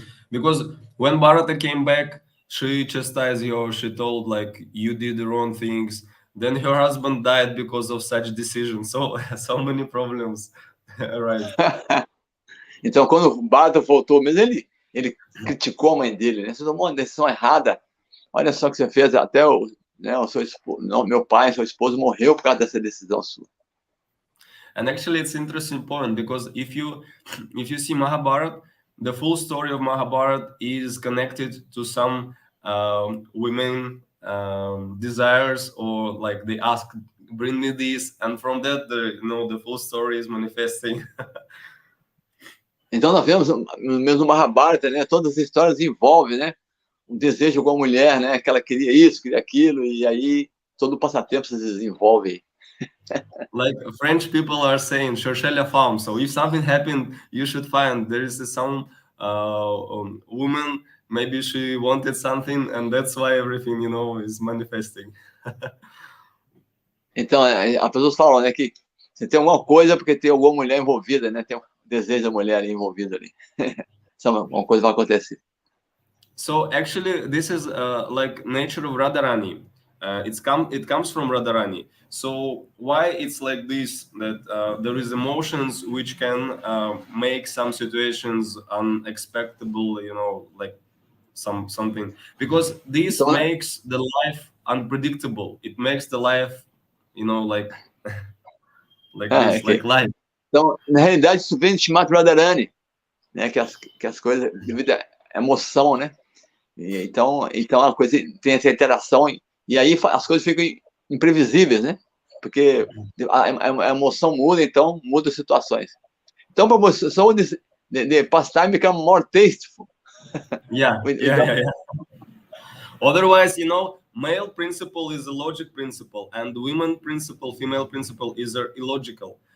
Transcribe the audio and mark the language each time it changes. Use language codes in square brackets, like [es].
[en] Because when Bharata came back, she chastised her, she told like, you did the wrong things. Then her husband died because of such decisions. So many problems. Right. [pt] Então, quando o Bharata voltou mesmo, ele criticou a mãe dele, né? Você tomou uma decisão errada. Olha só o que você fez, até o seu esposo, não, meu pai, seu esposo morreu por causa dessa decisão sua. [en] And actually, it's interesting point, because if you see Mahabharata, the full story of Mahabharata is connected to some women desires, or like they ask, bring me this, and from that the full story is manifesting. [pt] Então nós vemos mesmo no Mahabharata, né? Todas as histórias envolvem, né? Um desejo de alguma mulher, né? Que ela queria isso, queria aquilo, e aí todo o passatempo se desenvolve. [en] Like French people are saying, [fr] cherchez la femme. [en] So if something happened, you should find. There is some woman, maybe she wanted something, and that's why everything, is manifesting. [pt] Então, as pessoas falam, né, que você tem alguma coisa porque tem alguma mulher envolvida, né? Tem um desejo da mulher envolvida ali. Uma coisa vai acontecer. [en] So actually, this is like nature of Radharani. It comes from Radharani. So why it's like this, that there is emotions which can make some situations unexpected, like something, because this makes the life unpredictable. It makes the life, like this, like life. [pt] Então, na realidade, isso vem de chamado Radharani, né? Que as coisas, devido à emoção, né? Então a coisa tem essa interação, e aí as coisas ficam imprevisíveis, né? Porque a emoção muda, então muda as situações. [en] Então, so the pastime become more tasteful. Yeah. Otherwise, male principle is a logic principle, and women principle, female principle is illogical.